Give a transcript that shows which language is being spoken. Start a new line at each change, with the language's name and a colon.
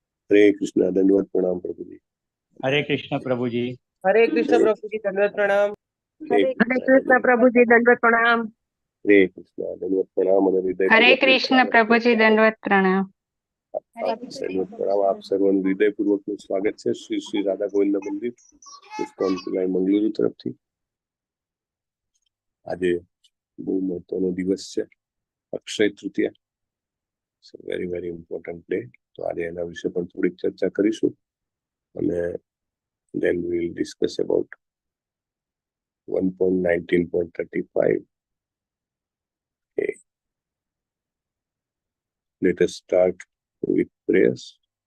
Hindi: हरे कृष्णा, दंडवत प्रणाम प्रभु जी। हरे कृष्ण प्रभु जी। हरे कृष्ण प्रभु जी, दंडवत प्रणाम। हरे कृष्ण प्रभु जी, दंडवत प्रणाम। हरे कृष्णा, दंडवत प्रणाम। हरे कृष्ण प्रभु जी, दंडवत प्रणाम। दंडवत प्रणाम। आप सर्वन हृदयपूर्वक
Gujarati: નું સ્વાગત છે શ્રી શ્રી રાધા ગોવિંદ મંદિર ઇસ્કોન પિલાઈ મંગલુરુ તરફથી। આજે બહુ મહત્વનો દિવસ છે, Akshay Tritiya.
English: Very very important day.
Gujarati: તો આજે એના વિશે પણ થોડીક ચર્ચા કરીશું અને
English: then we will discuss about 1.19.35. Okay. Let us start with prayers.